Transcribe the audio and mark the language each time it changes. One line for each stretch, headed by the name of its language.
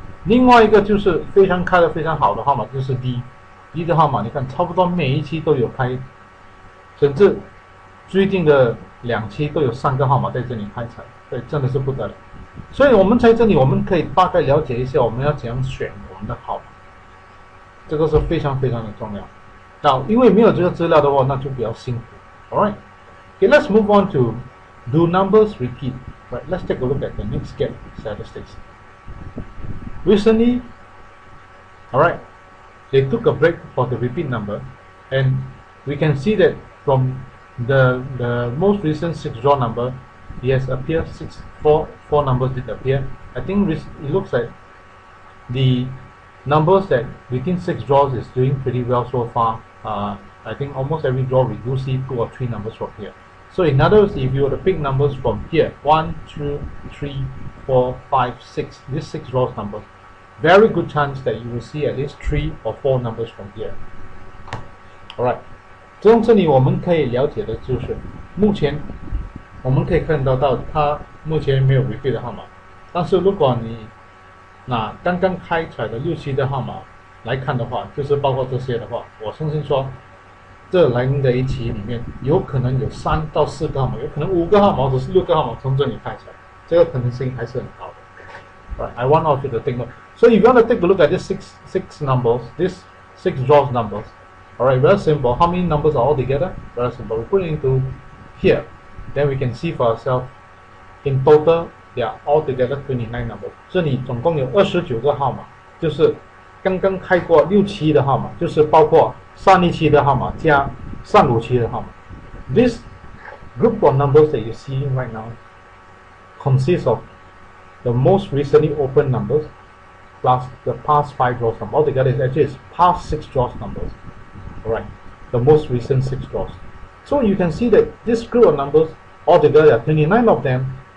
Chinese: 另外一个就是非常开的非常好的号码就是 D 的号码，你看差不多每一期都有开，甚至最近的2期都有3个号码在这里开彩，对，真的是不得了。所以我们在这里我们可以大概了解一下我们要怎样选我们的号码，这个是非常非常的重要。那因为没有这个资料的话，那就比较辛苦。
English: Alright, okay, let's move on to do numbers repeat. Right, let's take a look at the next get statistics. Recently, alright, they took a break for the repeat number, and we can see that from the most recent 6 draw number, yes, appear four numbers did appear. I think it looks like the numbers that within 6 draws is doing pretty well so far. I think almost every draw we do see 2 or 3 numbers from here. So in other words, if you were to pick numbers from here, 1, 2, 3, 4, 5, 6, these 6 draws numbers, very good chance that you will see at least 3 or 4 numbers from here. Alright.
Chinese: 从这里我们可以了解的就是，目前我们可以看到它目前没有 repeat 的号码，但是如果你拿刚刚开出来的6、7的号码来看的话，就是包括这些的话，我相信说这来临的一期里面有可能有3到4个号码，有可能5个号码或者是6个号码从这里开出来，这个可能性还是很高的。
English: Right, I want all of you to take note. So if you want to take a look at these six numbers, these 6 draws numbers, alright, very simple. How many numbers are all together? Very simple. We put it into here. Then we can see for ourselves. In total, they are all together 29 numbers.
Chinese: 这里总共有29个号码，就是刚刚开过6、7的号码，就是包括上一期的号码加上5期的号码。
English: This group of numbers that you're seeing right now consists of the most recently opened numbers plus the past 5 draws numbers. Altogether, it actually is past 6 draws numbers. Alright, the most recent 6 draws. So you can see that this group of numbers, altogether there are 29 of them.